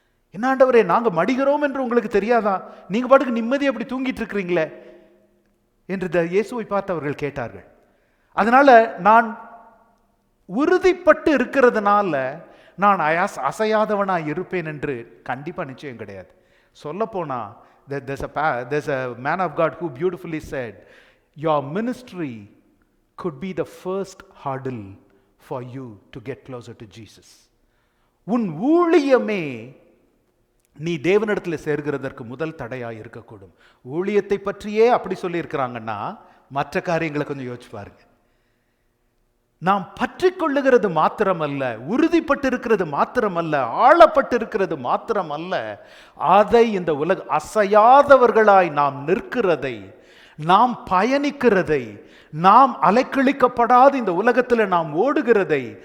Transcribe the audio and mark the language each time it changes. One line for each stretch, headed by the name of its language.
Tamil: என்ன ஆண்டவரே, நாங்க மடிகிறோம் என்று உங்களுக்கு தெரியாதா? நீங்க பாட்டுக்கு நிம்மதி அப்படி தூங்கிட்டு இருக்கிறீங்களே என்று இயேசுவை பார்த்து அவர்கள் கேட்டார்கள். அதனால நான் உறுதிப்பட்டு இருக்கிறதுனால நான் அசையாதவனாய் இருப்பேன் என்று கண்டிப்பா நிச்சயம் கிடையாது. சொல்ல போனா
English: there's a man of God who beautifully said, your ministry could be the first hurdle for you to get closer to Jesus.
Tamil: உன் ஊழியமே நீ தேவனிடத்தில் சேர்கிறதற்கு முதல் தடையாக இருக்கக்கூடும். ஊழியத்தை பற்றியே அப்படி சொல்லி இருக்கிறாங்கன்னா மற்ற காரியங்களை கொஞ்சம் யோசிச்சு பாருங்க. நாம் பற்றி கொள்ளுகிறது மாத்திரமல்ல, உறுதிப்பட்டு இருக்கிறது மாத்திரமல்ல, ஆளப்பட்டு இருக்கிறது மாத்திரமல்ல, அதை இந்த உலக அசையாதவர்களாய் நாம் நிற்கிறதை, நாம் பயணிக்கிறதை, நாம் அலைக்கழிக்கப்படாத இந்த உலகத்தில் நாம் ஓடுகிறதை.